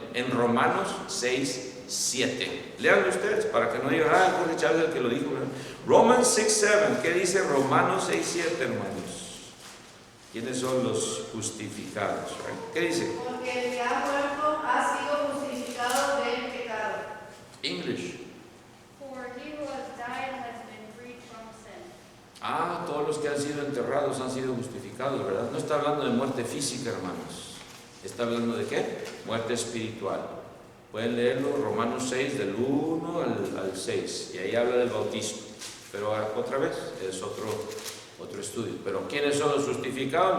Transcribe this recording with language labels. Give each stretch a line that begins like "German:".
Spanish: En Romanos 6:7. Leanlo ustedes para que no digan, Jorge Chávez el que lo dijo. Romans 6:7. ¿Qué dice Romanos 6:7, hermanos? ¿Quiénes son los justificados? ¿Qué dice? Porque el que ha muerto ha sido justificado del pecado.
English: English. For he who has died has been freed from sin.
Spanish: Todos los que han sido enterrados han sido justificados, ¿verdad? No está hablando de muerte física, hermanos. Está hablando de ¿qué? Muerte espiritual. Pueden leerlo, Romanos 6, del 1 al 6. Y ahí habla del bautismo. Pero otra vez, es otro estudio. Pero ¿quiénes son los justificados?